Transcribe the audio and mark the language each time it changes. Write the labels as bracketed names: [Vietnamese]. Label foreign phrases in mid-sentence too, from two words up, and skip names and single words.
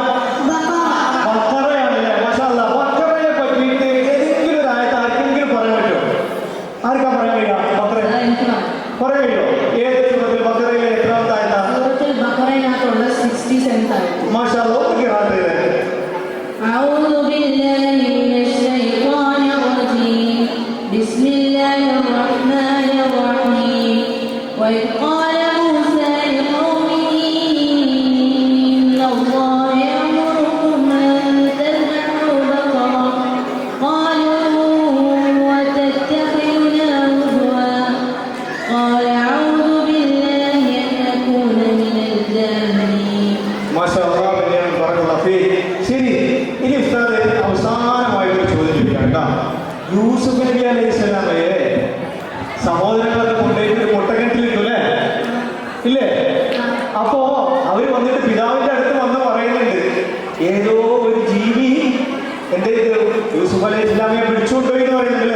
[Malayalam] ബഖറയാണല്ലേ? [Arabic] ما شاء الله, [Malayalam] ബഖറയെ പറ്റിയിട്ട് ഏതെങ്കിലും ഒരു ആയത്ത് ആർക്കെങ്കിലും പറയാൻ പറ്റുമോ? ആർക്കാ പറയാൻ കഴിയുക? ബഖറ പറയാൻ കഴിയുമോ? ഏത് സൂറത്തിൽ ബഖറയിലെ എത്രാമത്തെ ആയത്താ? ബഖറയിനകത്തുള്ള 67th ആയത്ത്. [Arabic] ما شاء الله, [Malayalam] ഒന്ന് ഖിറാഅത്ത് ചെയ്തേ. [Arabic] أعوذ بالله من الشيطان الرجيم بسم الله الرحمن الرحيم وإذ قال موسى لقومه إن الله يأمركم أن تذبحوا بقرة قالوا وتتخذنا هزوا قال أعوذ بالله أن أكون من الجاهلين. ما شاء الله، بارك الله فيك. [Malayalam] ശരി, ഇനി ഉസ്താദ് അവസാനമായിട്ട് ചോദ്യം ചോദിക്കാം കേട്ടോ. യൂസുഫ് നബി അലൈഹിസ്സലാമയെ സഹോദരങ്ങളൊക്കെ കൊണ്ടുപോയിട്ട് ഒരു മുട്ടക്കിണറ്റിലിട്ടു അല്ലേ? ഇല്ലേ? അപ്പോ അവര് വന്നിട്ട് പിതാവിന്റെ അടുത്ത് വന്ന് പറയുന്നുണ്ട്, ഏതോ ഒരു ജീവി എന്റെ യൂസുഫ് [Arabic] عليه السلام [Malayalam] പിടിച്ചുകൊണ്ടുപോയി എന്ന് പറയുന്നുണ്ടല്ലേ?